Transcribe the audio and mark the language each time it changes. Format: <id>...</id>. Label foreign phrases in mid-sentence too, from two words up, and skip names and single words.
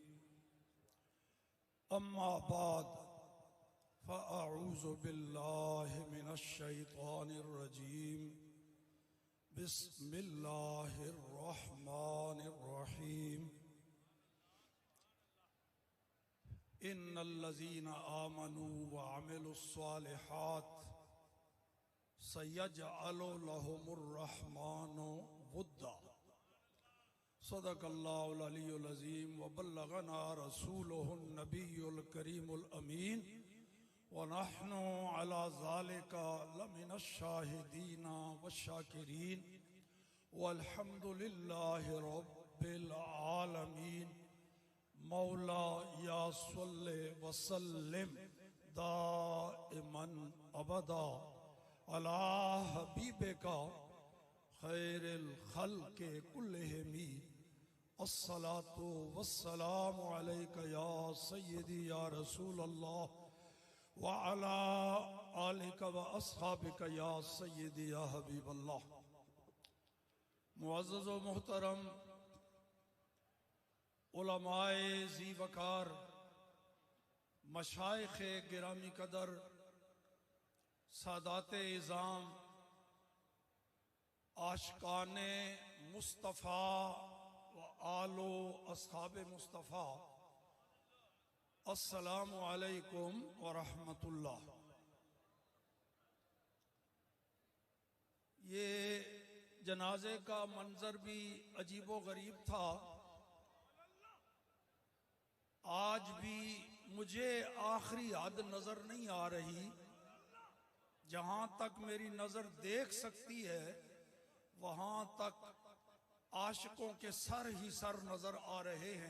<ar>أما بعد فأعوذ بالله من الشيطان الرجيم، بسم الله الرحمن الرحيم. إن الذين آمنوا وعملوا الصالحات سيجعل لهم الرحمن ودا. صدق الله العلي العظيم وبلغنا رسوله النبي الكريم الأمين ونحن على ذلك لمن الشاهدين والشاكرين والحمد لله رب العالمين. مولاي صل وسلم دائما أبدا على حبيبك خير الخلق كلهم. الصلاة والسلام عليك يا سيدي يا رسول الله وعلى آلك وأصحابك يا سيدي يا حبيب الله.</ar> <ur>معزز و محترم علمائے ذی وقار، مشائخ گرامی قدر، سادات عظام، عاشقان مصطفیٰ و آل و اصحاب مصطفیٰ,</ur> <ar>السلام عليكم ورحمة الله.</ar> <ur>یہ جنازے کا منظر بھی عجیب و غریب تھا. آج بھی مجھے آخری حد نظر نہیں آ رہی، جہاں تک میری نظر دیکھ سکتی ہے وہاں تک عاشقوں کے سر ہی سر نظر آ رہے ہیں.</ur>